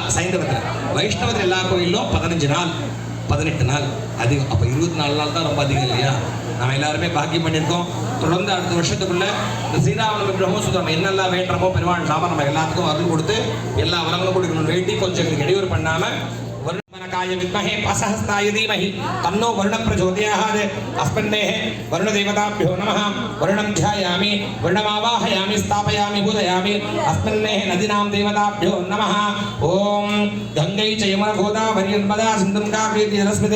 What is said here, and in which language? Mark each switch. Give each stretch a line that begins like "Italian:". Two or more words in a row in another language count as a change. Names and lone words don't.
Tamil: சைந்தவத்தில் வைஷ்ணவத்தில் எல்லா கோயிலும் 15 நாள் 18 நாள் அதிகம். அப்போ 24 நாள் தான் ரொம்ப அதிகம் இல்லையா? நம்ம எல்லாருமே பாக்கியம் பண்ணியிருக்கோம். தொடர்ந்து அடுத்த வருஷத்துக்குள்ள இந்த ஸ்ரீராமநவமி பிரம்மோற்சவம் நம்ம என்னெல்லாம் வேண்டுறமோ பெருமாள் சாம நம்ம எல்லாத்துக்கும் அருள் கொடுத்து எல்லா வரங்களும் கொடுக்கணும் வேண்டி கொஞ்சம் எங்களுக்கு இடையூறு பண்ணாம
Sanskrit: वरुणकाय विद्महे असहस्ताय धीमहि तन्नो वरुणः प्रचोदयात् अस्मन्नेः वरुणदेवताभ्यो नमः वरुणं ध्यायामि वरुणमावाहयामि स्थापयामि पूजयामि अस्मन्नेः नदीनां देवताभ्यो नमः ॐ गंगै च यमुना गोदावरी नर्मदा सिन्धुं कावेरी सरस्वतीं